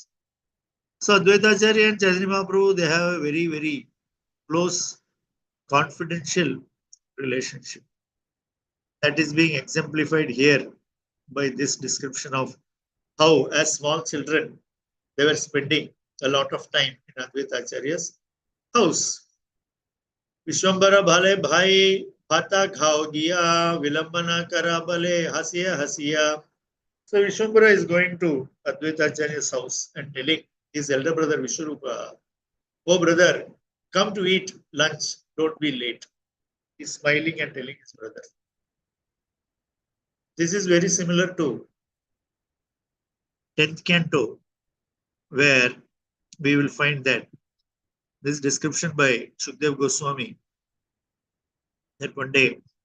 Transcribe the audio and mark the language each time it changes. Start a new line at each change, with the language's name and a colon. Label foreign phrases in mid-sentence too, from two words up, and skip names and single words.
English: So Advaita Acharya and Chaitanya Mahaprabhu, they have a very, very close, confidential relationship. That is being exemplified here by this description of how, as small children, they were spending a lot of time in Advaita Acharya's house.
Bangla: বিশ্বম্ভর বলে ভাই ভাত খাও গিয়া বিলম্ব না করা বলে হাসিয়া হাসিয়া.
English: So Vishwambara is going to Advaita Acharya's house and telling his elder brother Vishwarupa, "Oh brother, come to eat lunch, don't be late." He's smiling and telling his brother. This is very similar to 10th canto, where we will find that this description by Shukdev Goswami, that one day